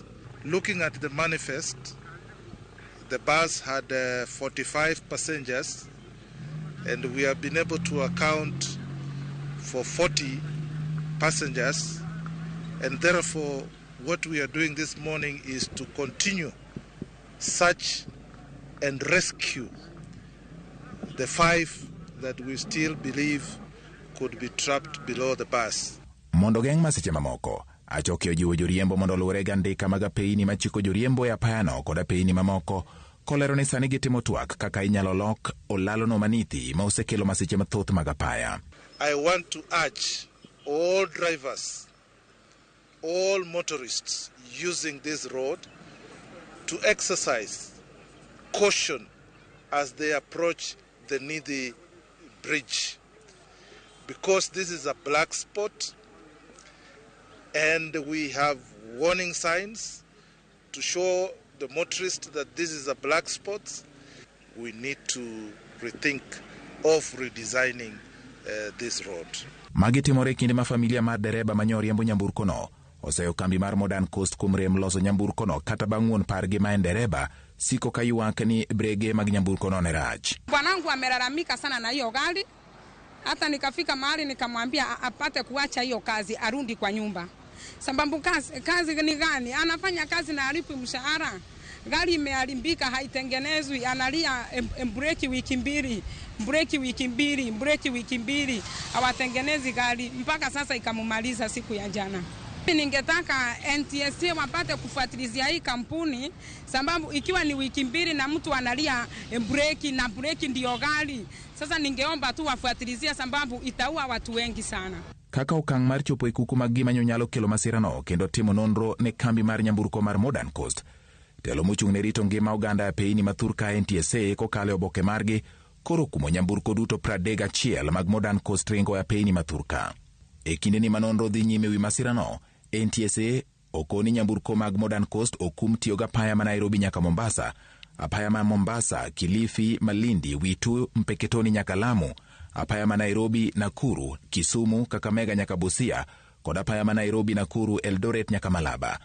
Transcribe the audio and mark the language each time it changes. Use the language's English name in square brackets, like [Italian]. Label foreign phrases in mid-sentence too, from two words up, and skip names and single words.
[English] Looking at the manifest, the bus had 45 passengers, and we have been able to account for 40 passengers, and therefore what we are doing this morning is to continue search and rescue the 5 that we still believe could be trapped below the bus. [Luo (Kenya and Tanzania)] Mondo geng masiche mamoko, achokio jiwo joriembo mondo luwre gandika mag apeyini machiko joriembo e apayano kod apeyini mamoko, kolero ni sani gitimo twak kaka inyalo lok olalono manithi ma osekelo masiche mathoth mag apaya. [English] I want to urge all drivers, all motorists using this road to exercise caution as they approach the Nandi bridge, because this is a black spot and we have warning signs to show the motorists that this is a black spot. We need to rethink of redesigning this road. [Luo (Kenya and Tanzania)] Magi timore kinde ma familia mar dereba manyoriembo nyamburko no oseyo kambi mar Modern Coast kuom rem loso nyamburko no kata bang'uon pargi ma en dereba siko kayuak ni brege mag nyamburko no ne rach. [Swahili] Bwanangu amelalamika sana na hiyo gari, hata nikafika mahali nikamwambia apate kuacha hiyo kazi arudi kwa nyumba. Sababu kazi ni gani? Anafanya kazi na alipi mshahara. Gari imeharibika, haitengenezwi, analia breki wiki mbili, hawatengenezi gari mpaka sasa ikamumaliza siku ya jana. Ningetaka NTSA wapate kufuatilizia hii kampuni, sababu ikiwa ni wiki mbili na mtu analia breki ndio gari. Sasa ningeomba tu wafuatilizia, sababu itaua watu wengi sana. [Luo (Kenya and Tanzania)] Kaka okang' mar chopo ikuku mag gima nyalo kelo masira no kendo timo nonro ne kambi mar nyamburko mar Modern Coast. Telo mochung' ne rito ngima oganda e piny mathurka NTSA kokalo oboke margi koro kumo nyamburko duto 31 mag Modern Coast ringo e piny mathurka. E kinde ni manonro dhi nyime wi masira no, NTSA okoni nyamburko mag Modern Coast okum tiyo ga apaya ma Nairobi nyaka Mombasa, apaya ma Mombasa, Kilifi, Malindi, Witu, Mpeketoni nyaka Lamu, apaya ma Nairobi, Nakuru, Kisumu, Kakamega nyaka Busia, kod apaya ma Nairobi, Nakuru, Eldoret nyaka Malaba.